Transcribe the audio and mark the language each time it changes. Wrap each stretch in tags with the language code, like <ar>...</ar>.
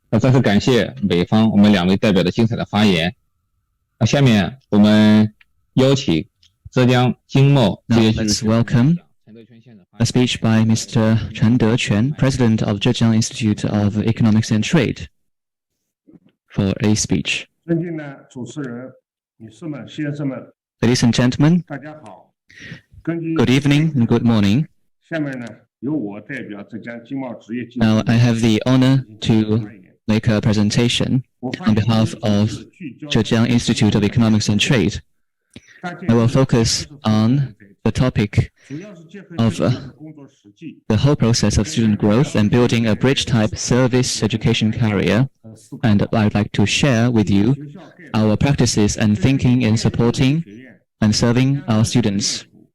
<zh>再次感谢美方我们2位代表的精彩的发言。下面我们邀请浙江经贸职业</zh> <en>Let's welcome a speech by Mr. Chen Dequan, President of Zhejiang Institute of Economics and Trade, for a speech.</en> <zh>尊敬的主持人、女士们、先生们，</zh> <en>Ladies and gentlemen,</en> <zh>大家好。根据</zh> <en>good evening and good morning.</en> <zh>下面呢，由我代表浙江经贸职业技术。</zh> <en>Now I have the honor to make a presentation on behalf of Zhejiang Institute of Economics and Trade. I will focus on the topic of the whole process of student growth and building a bridge-type service education career, and I would like to share with you our practices and thinking in supporting and serving our students.</en>